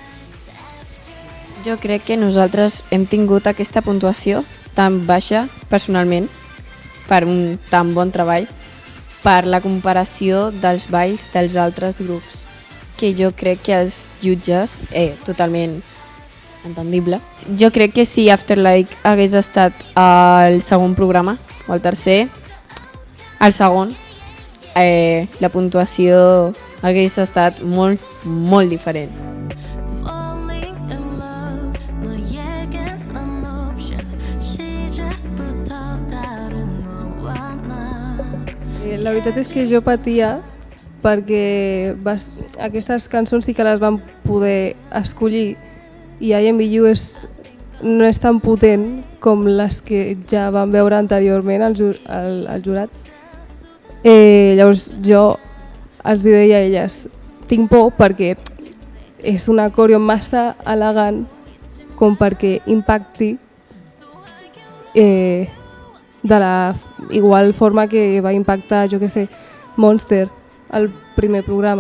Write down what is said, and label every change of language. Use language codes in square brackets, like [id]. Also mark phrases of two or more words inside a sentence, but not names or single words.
[ca] Jo crec que nosaltres hem tingut aquesta puntuació tan baixa personalment per un tan bon treball per la comparació dels balls dels altres grups, que jo crec que els jutges, totalment entendible. Jo crec que si Afterlife hagués estat al segon programa, o al tercer, al segon, la puntuació hagués estat molt, molt diferent. [en] Falling in love [ko] 너에겐 난 option 시작부터 다른 너와 나 [ca] La veritat és que jo patia perquè aquestes cançons sí que les vam poder escollir i I Am With You no és tan potent com les que ja vam veure anteriorment al jurat. Llavors jo els deia a elles, tinc por perquè és una coreo massa elegant com perquè impacti de la igual forma que va impactar, jo que sé, Monster al primer programa.